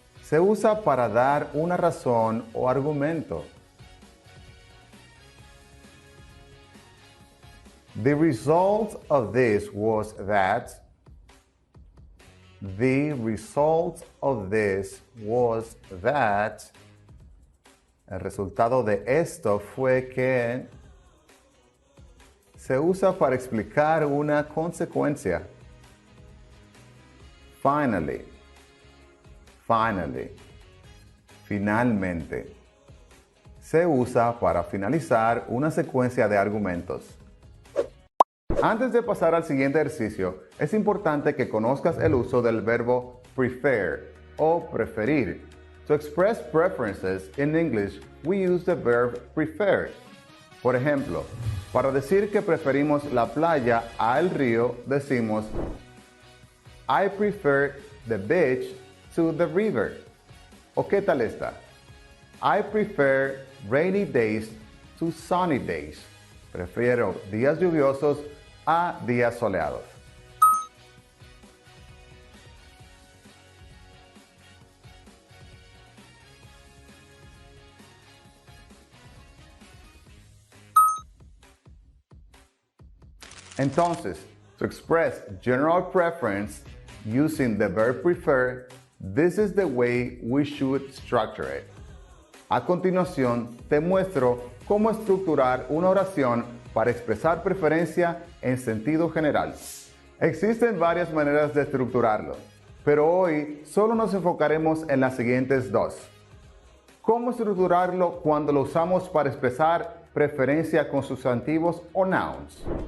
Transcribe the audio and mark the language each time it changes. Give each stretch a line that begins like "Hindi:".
Spanish: Se usa para dar una razón o argumento.
English: The result of this was that. The result of this was that.
Spanish: El resultado de esto fue que. Se usa para explicar una consecuencia.
English: Finally. Finally.
Spanish: Finalmente. Se usa para finalizar una secuencia de argumentos. Antes de pasar al siguiente ejercicio, es importante que conozcas el uso del verbo prefer o preferir.
English: To express preferences in English, we use the verb prefer.
Spanish: Por ejemplo, para decir que preferimos la playa al río, decimos
English: I prefer the beach to the river.
Spanish: ¿O qué tal esta?
English: I prefer rainy days to sunny days.
Spanish: Prefiero días lluviosos a días soleados.
English: Entonces, to express general preference using the verb prefer, this is the way we should structure it.
Spanish: A continuación, te muestro cómo estructurar una oración para expresar preferencia en sentido general. Existen varias maneras de estructurarlo, pero hoy solo nos enfocaremos en las siguientes dos. ¿Cómo estructurarlo cuando lo usamos para expresar preferencia con sustantivos o nouns?